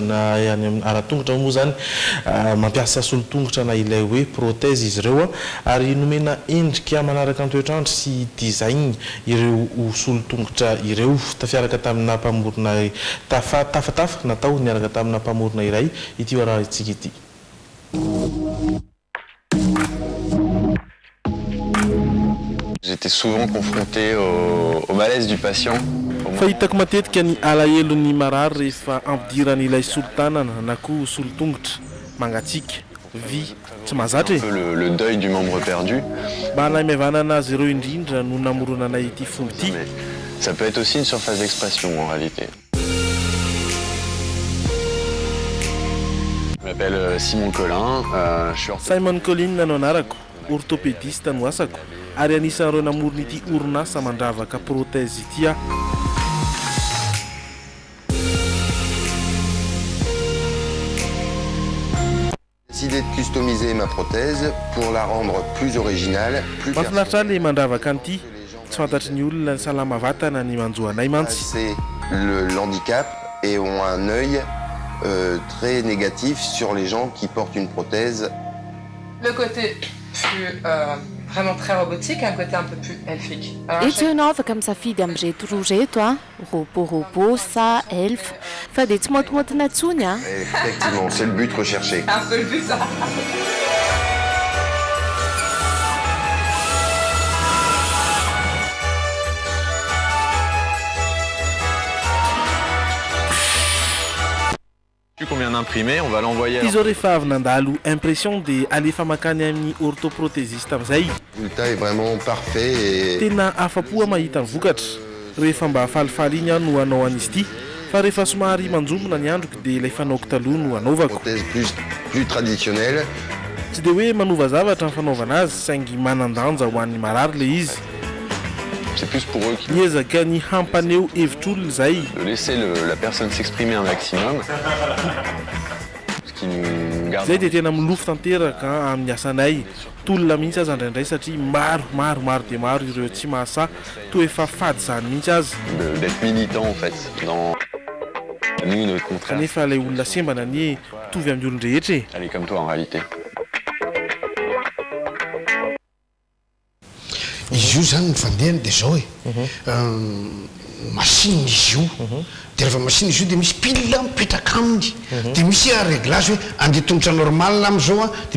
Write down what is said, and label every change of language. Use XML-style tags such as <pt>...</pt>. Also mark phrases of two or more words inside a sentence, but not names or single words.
<mg>na any amin'ny aratongotra moa zany mampiasa solotongotra na ilay hoe prothèse izy ireo ary nomena endrika manaraka ny toetrandro sy design ireo solotongotra ireo tafiaraka tamina mpamorona tafatafa natao niaraka tamina mpamorona iray ity araha itsika ity.</mg> <fr>J'étais souvent confronté au malaise du patient.</fr> <mg>Fahitako matetika ny alahelo-ny marary rehefa ampidiran'ilay solotanana na koa solotongotra mangatsika vy tsy mahazatra</mg> <fr>le deuil du membre perdu.</fr> <mg>Mba naimevana anazy ireo indrindra no namoronanay ity fomba ity.</mg> <fr>Ça peut être aussi une surface d'expression en réalité. Je m'appelle Simon Collin, je suis</fr> <mg>Simon Collin no anarako, orthopédiste no asako. Ary anisan'ireo namorona ity orinasa mandravaka prothèse ity a.</mg> <fr>J'ai décidé de customiser ma prothèse pour la rendre plus originale, plus</fr> <mg>mahafinaritra le mandravaka an'ity tsy fantatry ny olona ny salama vatana ny manjoanay mantsy.</mg> <fr>C'est le handicap et ont un œil très négatif sur les gens qui portent une prothèse. Le côté plus vraiment très robotique, un côté un peu plus elfique.</fr> <mg>Ianao afaka misafidy amin'reto roa reto robot sa elfe fa dia tsy motomotina intsony a.</mg> <fr>Effectivement, c'est le but recherché. Un peu le but ça. Combien d'imprimés, on va l'envoyer.</fr> <mg>Izy rehefa avy nandalo impression dia alefa makany amin'ny orthoprothésiste amin'izay.</mg> <fr>Le résultat est vraiment parfait et</fr> <mg>tena afapo mahita ny vokatra. Rehefa mba falifaly iny no hanao an'izy ity fa rehefa somary manjombona ny androko dia ilay fanaoko taloha no hanaovako.</mg> <fr>Prothèse plus traditionnelle.</fr> <mg>Tsy dia hoe manova zavatra ny fanaovana azy saingy manandanja ho an'ny marary le izy.</mg> <fr>C'est plus pour eux qui...</fr> <mg>Niezaka ny hampaneo hevitr'olona zay.</mg> <fr>De laisser la personne s'exprimer un maximum. Ce qui nous garde...</fr> <mg>Zay dia tena milofo tanteraka amin'ny asanay. Tolona mihitsy aza indraindray satria maro dia maro ireo tsy mahasa toa efa fady zany mihitsy azy.</mg> <fr>D'être militant en fait. Dans... Nous, notre contraire.</fr> <mg>Nefa ilay olona sembana ny tovy amin'ny olona rehetra.</mg> <fr>Elle est comme toi en réalité.</fr> <mg>Izy io zany nyfandehany dia zao machine izy io dia rehefa machine izy io dia misy pile mipetraka aminy dia misy réglage hoe andeha tongotra normal amin'izao dia</mg>